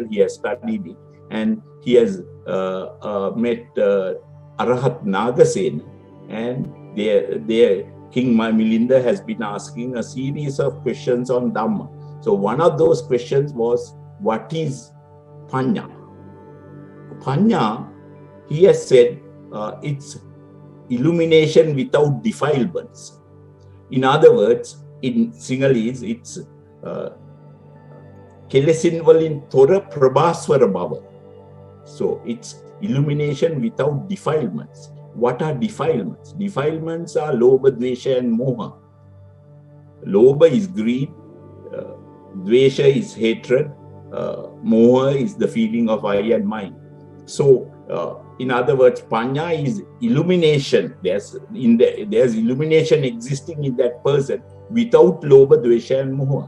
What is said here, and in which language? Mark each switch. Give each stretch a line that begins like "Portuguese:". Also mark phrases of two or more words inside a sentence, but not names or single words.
English: He has studied it, and he has met Arahat Nagasena, and their King Milinda has been asking a series of questions on Dhamma. So one of those questions was, what is Panya? Panya, he has said, it's illumination without defilements. In other words, in Sinhalese, it's
Sinhala: කෙලෙසින් වලින් තොර ප්‍රභාස්වර භාව.
English: So it's illumination without defilements. What are defilements? Defilements are lobha, dvesha, and moha. Lobha is greed, dvesha is hatred, moha is the feeling of I and mine. So in other words, panya is illumination. There's illumination existing in that person without lobha, dvesha, and moha.